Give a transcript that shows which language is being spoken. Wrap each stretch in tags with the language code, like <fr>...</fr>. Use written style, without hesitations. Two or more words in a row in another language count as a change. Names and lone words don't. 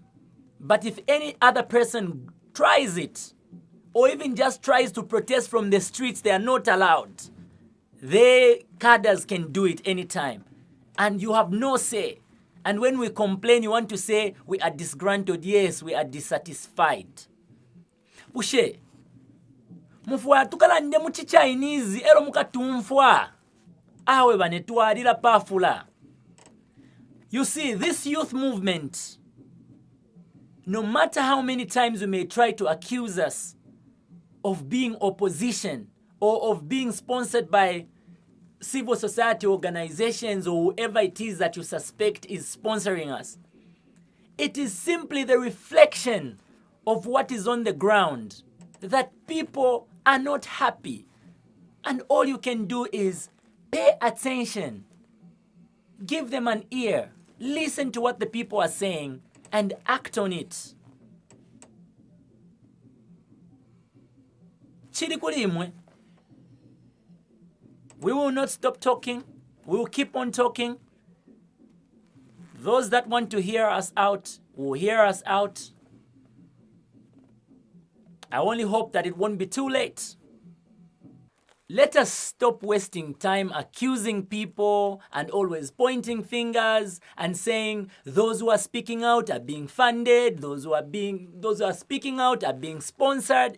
<en>But if any other person tries it, or even just tries to protest from the streets, they are not allowed. The cadres can do it anytime. And you have no say. And when we complain, you want to say, we are disgruntled. Yes, we are dissatisfied.</en> <bem>Bushe, mufwa tukalande mu Chinese ero mukatumfwa. Awe banetwarira pafula.</bem> <en>You see, this youth movement, no matter how many times we may try to accuse us of being opposition or of being sponsored by civil society organizations or whoever it is that you suspect is sponsoring us. It is simply the reflection of what is on the ground, that people are not happy. And all you can do is pay attention, give them an ear, listen to what the people are saying, and act on it.</en> <bem>Chiri kuli imwe.</bem> <en>We will not stop talking. We will keep on talking. Those that want to hear us out will hear us out. I only hope that it won't be too late. Let us stop wasting time accusing people and always pointing fingers and saying those who are speaking out are being funded, those who are speaking out are being sponsored.</en>